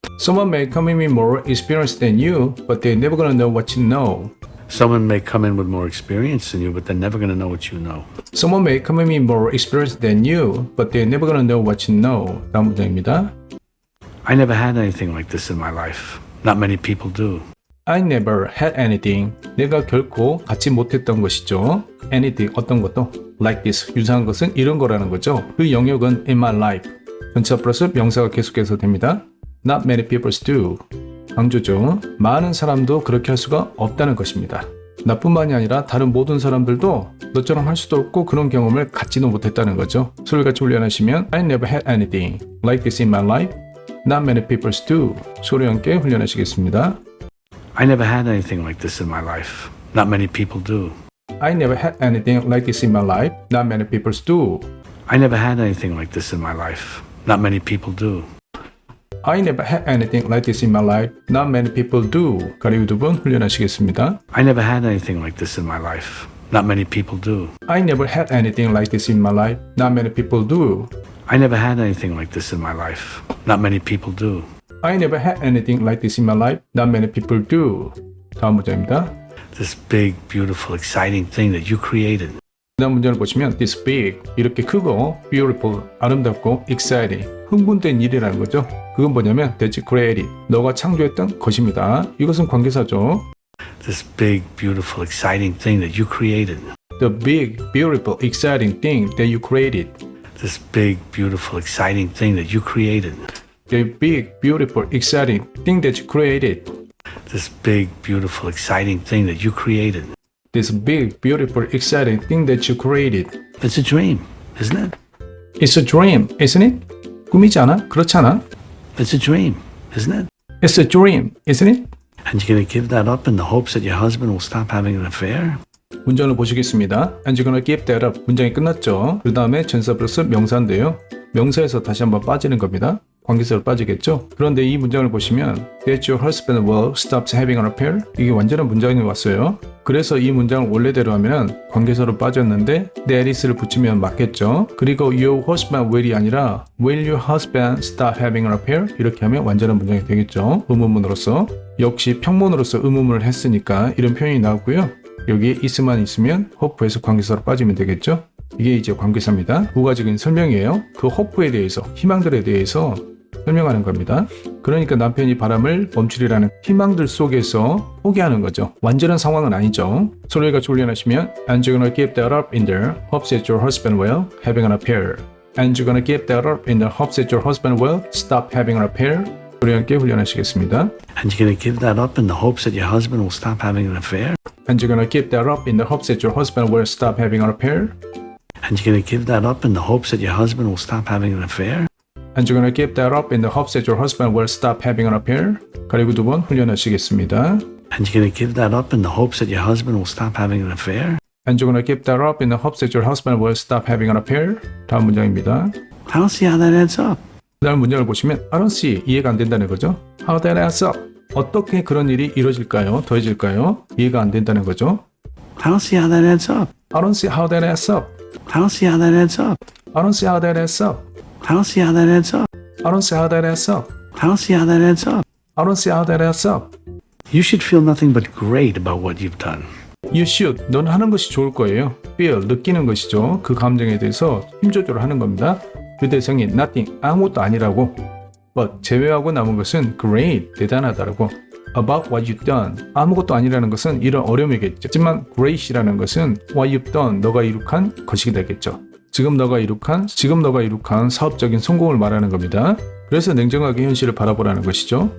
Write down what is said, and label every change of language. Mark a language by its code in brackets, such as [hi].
[en] Someone may come in with more experience than you, but they're never gonna know what you know. Someone may come in with more experience than you, but they're never going to know what you know. Someone may come in with more experience than you, but they're never gonna know what you know. [ko] 다음 문장입니다. [en] I never had anything like this in my life. Not many people do. I never had anything. [ko] 내가 결코 갖지 못했던 것이죠. [en] Anything, [ko] 어떤 것도. [en] Like this, [ko] 유사한 것은 이런 거라는 거죠. 그 영역은 [en] in my life. [ko] 전치사 플러스 명사가 계속해서 됩니다. [en] Not many people do. [ko] 강조죠. 많은 사람도 그렇게 할 수가 없다는 것입니다. 나뿐만이 아니라 다른 모든 사람들도 너처럼 할 수도 없고 그런 경험을 갖지도 못했다는 거죠. 소리같이 훈련하시면 [en] I never had anything like this in my life. Not many people do. [ko] 소리 함께 훈련하시겠습니다. [en] I never had anything like this in my life. Not many people do. I never had anything like this in my life. Not many people do. I never had anything like this in my life. Not many people do. I never had anything like this in my life. Not many people do. [ko] 가리고 두 번 훈련하시겠습니다. [en] I never had anything like this in my life. Not many people do. I never had anything like this in my life. Not many people do. I never had anything like this in my life. Not many people do. I never had anything like this in my life. Not many people do. [ko] 다음 문장입니다. [en] This big, beautiful, exciting thing that you created. [ko] 다음 문장을 보시면 [en] this big, [ko] 이렇게 크고 [en] beautiful, [ko] 아름답고 [en] exciting, [ko] 흥분된 일이라는 거죠. 그건 뭐냐면 [en] that's created, [ko] 너가 창조했던 것입니다. 이것은 관계사죠. [en] This big, beautiful, exciting thing that you created. The big, beautiful, exciting thing that you created. This big, beautiful, exciting thing that you created. The big, beautiful, exciting thing that you created. This big, beautiful, exciting thing that you created. This big, beautiful, exciting thing that you created. It's a dream, isn't it? It's a dream, isn't it? [ko] 꿈이지 않아? 그렇지 않아? [en] It's a dream, isn't it? It's a dream, isn't it? And you're going to give that up in the hopes that your husband will stop having an affair? [ko] 문장을 보시겠습니다. [en] And you're gonna give that up. [ko] 문장이 끝났죠. 그 다음에 전사 플러스 명사인데요. 명사에서 다시 한번 빠지는 겁니다. 관계사로 빠지겠죠. 그런데 이 문장을 보시면 [en] That your husband will stop having an affair? [ko] 이게 완전한 문장이 왔어요. 그래서 이 문장을 원래대로 하면 관계사로 빠졌는데 [en] that is [ko] 를 붙이면 맞겠죠. 그리고 [en] your husband will이 아니라 Will your husband stop having an affair? [ko] 이렇게 하면 완전한 문장이 되겠죠. 의문문으로서. 역시 평문으로서 의문문을 했으니까 이런 표현이 나왔고요. 여기에 is만 있으면 hope에서 관계사로 빠지면 되겠죠. 이게 이제 관계사입니다. 부가적인 설명이에요. 그 hope에 대해서, 희망들에 대해서 설명하는 겁니다. 그러니까 남편이 바람을 멈추리라는 희망들 속에서 포기하는 거죠. 완전한 상황은 아니죠. 소리가 졸려나시면 [en] And you're gonna give that up in there hopes that your husband will having an affair. And you're gonna give that up in the hopes that your husband will stop having an affair. [ko] 소리와 함께 훈련하시겠습니다. [en] And you're going to give that up in the hopes that your husband will stop having an affair? And you're gonna give that up in the hopes that your husband will stop having an affair. And you're going to give that up in the hopes that your husband will stop having an affair? And you're gonna give that up in the hopes that your husband will stop having an affair. [ko] 가리고 두 번 훈련하시겠습니다. [en] And you're going to give that up in the hopes that your husband will stop having an affair? And you're gonna give that up in the hopes that your husband will stop having an affair. [ko] 다음 문장입니다. [en] I don't see how that adds up. [ko] 다음 문장을 보시면 [en] I don't see [ko] 이해가 안 된다는 거죠. [en] How that adds up. [ko] 어떻게 그런 일이 이루어질까요? 더해질까요? 이해가 안 된다는 거죠. [en] I don't see how that adds up. I don't see how that adds up. I don't see how that adds up. I don't see how that adds up. I don't see how that adds up. I don't see how that adds up. I don't see how that adds up. I don't see how that adds up. You should feel nothing but great about what you've done. You should. [ko] 넌 하는 것이 좋을 거예요. Feel. 느끼는 것이죠. 그 감정에 대해서 힘조절을 하는 겁니다. 그 대상이 nothing. 아무것도 아니라고. But 제외하고 남은 것은 great. 대단하다라고. [en] About what you've done. [ko] 아무것도 아니라는 것은 이런 어려움이겠죠. 하지만 great이라는 것은 [en] what you've done. [ko] 너가 이룩한 것이 되겠죠. 지금 너가 이룩한 사업적인 성공을 말하는 겁니다. 그래서 냉정하게 현실을 바라보라는 것이죠.